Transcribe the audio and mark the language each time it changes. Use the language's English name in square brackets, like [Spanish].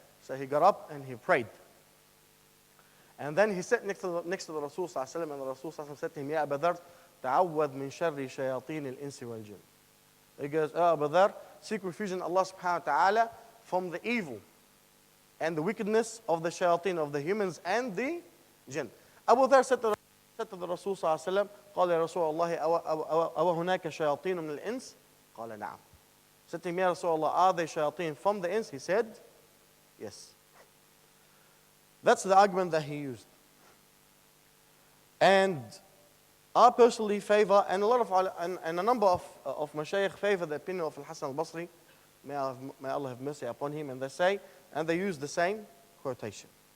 [English] So he got up and he prayed. And then he sat next to the Rasul sallallahu alayhi wa sallam, and the Rasul sallallahu alayhi wa sallam said to him, [Arabic] Ya Abu Dharr, ta'awwad min sharri shayateen al-insi wal-jinn. [English] He goes, oh Abu Dharr, seek refuge in Allah subhanahu wa ta'ala from the evil and the wickedness of the shayateen, of the humans and the jinn. Abu Dharr said to the Rasul [Arabic] sallallahu alayhi wa sallam, قال يا رسول الله أو هناك شياطين من الإنس؟ قال نعم. [English] Said to him, Ya Rasulullah, are they shayateen from the ins? He said, yes. That's the argument that he used. And I personally favor, and a number of mashayikh favor the opinion of Al-Hasan al-Basri, may Allah have mercy upon him, and they use the same quotation.